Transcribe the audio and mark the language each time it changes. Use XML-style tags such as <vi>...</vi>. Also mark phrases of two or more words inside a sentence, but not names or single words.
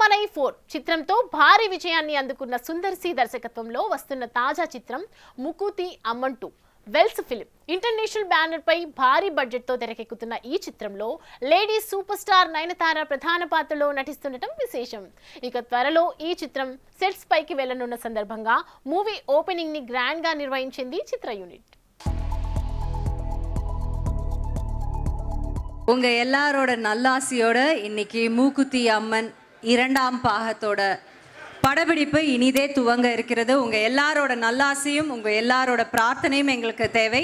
<te>4 చిత్రంతో భారీ విజయాన్ని అందుకున్న సుందర్ సి దర్శకత్వంలో వస్తున్న తాజా చిత్రం ముకుతి అమ్మన్ 2 వెల్స్ ఫిలిం ఇంటర్నేషనల్ బ్యానర్ పై భారీ బడ్జెట్ తో తెరకెక్కుతున్న ఈ చిత్రంలో</te> <en>lady super star</en> <te>నయనతార ప్రధాన పాత్రలో నటిస్తుండటం విశేషం. ఇక త్వరలో ఈ చిత్రం సెట్స్ పైకి వెళ్లనున్న సందర్భంగా</te> <en>movie opening</en> <te>ని గ్రాండ్ గా నిర్వహించింది చిత్ర యూనిట్.</te> <ta>உங்க எல்லாரோட நல்லாசியோட இன்னைக்கு மூக்குத்தி அம்மன் 2ஆம் பாகத்தோட படப்பிடிப்பு இனிதே துவங்க இருக்கிறது. உங்க எல்லாரோட நல்லாசியும் உங்க எல்லாரோட பிரார்த்தனையும் எங்களுக்கு தேவை.</ta>